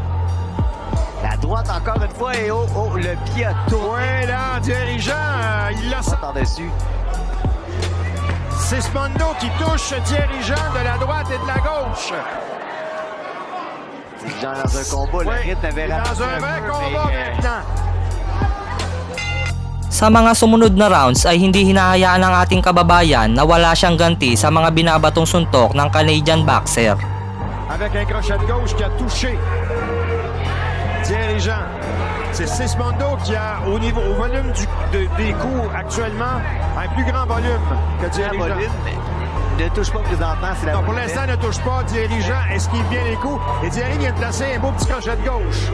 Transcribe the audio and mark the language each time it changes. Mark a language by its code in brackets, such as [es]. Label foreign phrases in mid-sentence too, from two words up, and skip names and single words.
[fr] La droite encore une fois et le pied a tourné. Oui, là, dirigeant, il l'a sorti par-dessus. Sismundo qui touche dirigeant de la droite et de la gauche. Dirigeant dans un combat, le rythme avait raté dans un vrai combat maintenant. [tl] Sa mga sumunod na rounds ay hindi hinahayaan ng ating kababayan na wala siyang ganti sa mga binabatong suntok ng [en] Canadian boxer. [fr] Avec un crochet de gauche qui a touché dirigeant. C'est Sismundo qui a, au volume des coups actuellement, un plus grand volume que dirigeant. Ne touche pas présentement. Non, pour l'instant, ne touche pas. Dirigeant esquive bien les coups. Et Thierry vient de placer un beau petit crochet de gauche.